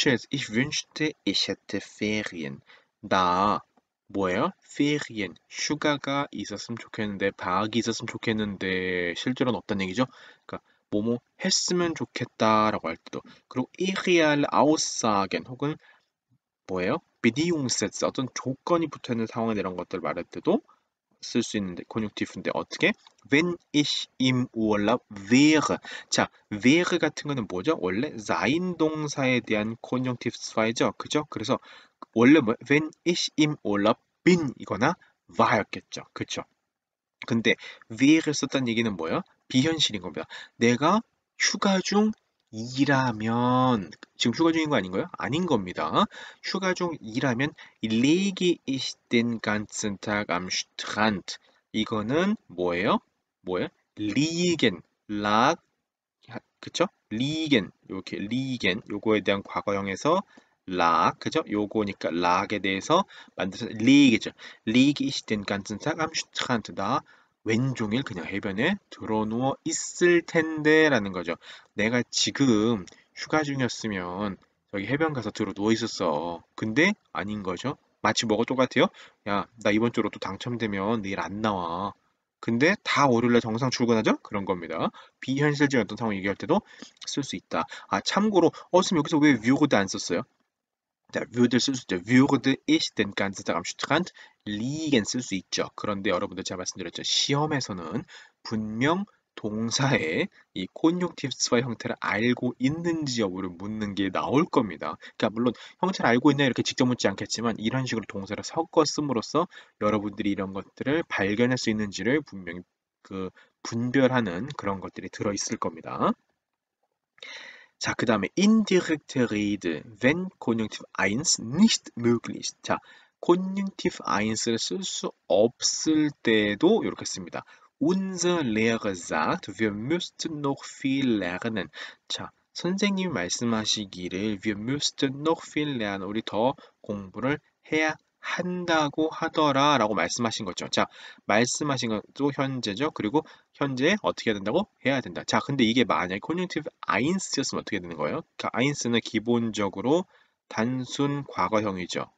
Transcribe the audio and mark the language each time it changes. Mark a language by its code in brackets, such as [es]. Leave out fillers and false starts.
[de] ich wünschte ich hätte Ferien. [ko] 나 뭐예요? Ferien. 휴가가 있었으면 좋겠는데 방학이 있었으면 좋겠는데 실제로는 없다는 얘기죠. 그러니까 뭐뭐 했으면 좋겠다라고 할 때도 그리고 irreal Aussagen 혹은 뭐예요? Bedingungssätze 어떤 조건이 붙어 있는 상황에 이런 것들 말할 때도 쓸 수 있는데 conjunctive인데 어떻게? [de] Wenn ich im Urlaub wäre. [ko] 자, wäre 같은 거는 뭐죠? 원래 sein 동사에 대한 conjunctive 수화이죠. 그죠? 그래서 원래 뭐 [de] wenn ich im Urlaub bin [ko] 이거나 war였겠죠. 그쵸? 근데 wäre를 썼다는 얘기는 뭐예요? 비현실인 겁니다. 내가 휴가 중이라면 지금 휴가 중인 거 아닌가요? 아닌 겁니다. 휴가 중이라면 [de] lege ich den ganzen Tag am Strand. [ko] 이거는 뭐예요? 뭐예요? liegen, lag, 그쵸? liegen, 이렇게 liegen, 요거에 대한 과거형에서 lag, 그죠? 요거니까 lag에 대해서 만들어서 lege죠. [de] lege ich den ganzen Tag am Strand. [ko] 나 왼종일 그냥 해변에 드러누워 있을 텐데 라는 거죠. 내가 지금 휴가 중이었으면 저기 해변 가서 들어 누워 있었어. 근데 아닌 거죠. 마치 뭐가 똑같아요? 야, 나 이번 주로 또 당첨되면 내일 안 나와. 근데 다 월요일날 정상 출근하죠? 그런 겁니다. 비현실적인 어떤 상황 얘기할 때도 쓸 수 있다. 아, 참고로, 선생님 여기서 왜 würde 안 썼어요? 자, würde 쓸 수 있죠. [de] würde ich den ganzen Tag am Strand liegen [ko] 쓸 수 있죠. 그런데 여러분들 제가 말씀드렸죠. 시험에서는 분명 동사의 이 콘junctive와 형태를 알고 있는지 여부를 묻는 게 나올 겁니다. 그러니까 물론 형태를 알고 있냐 이렇게 직접 묻지 않겠지만 이런 식으로 동사를 섞어 씀으로써 여러분들이 이런 것들을 발견할 수 있는지를 분명히 그 분별하는 그런 것들이 들어 있을 겁니다. [de] 자, [ko] 그 다음에 [de] indirekte Rede, wenn Konjunktiv 1 nicht möglich ist. [ko] 자, Konjunktiv 1를 쓸 수 없을 때도 이렇게 씁니다. [de] Unser Lehrer sagt, wir müssten noch viel lernen. 자, 선생님이 말씀하시기를 wir müssten noch viel lernen. [ko] 우리 더 공부를 해야 한다고 하더라 라고 말씀하신 거죠. 자, 말씀하신 것도 현재죠. 그리고 현재 어떻게 해야 된다고? 해야 된다. 자, 근데 이게 만약에 conjunctive eins였으면 어떻게 되는 거예요? 그러니까 eins는 기본적으로 단순 과거형이죠.